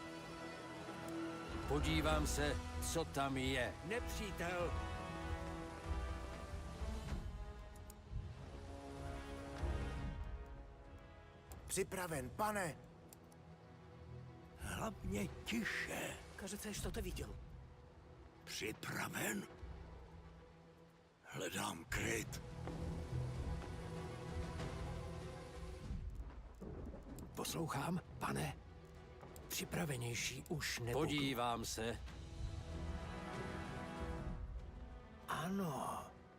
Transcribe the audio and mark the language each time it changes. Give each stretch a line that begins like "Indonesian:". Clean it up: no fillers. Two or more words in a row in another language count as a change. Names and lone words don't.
Czech: Podívám se, co tam je. Nepřítel. Připraven, pane. Hlavně tiše.
Russian: Кажется, что-то видел.
Czech: Připraven? Hledám kryt. Poslouchám, pane. Připravenější už nebudu. Podívám se. Ano.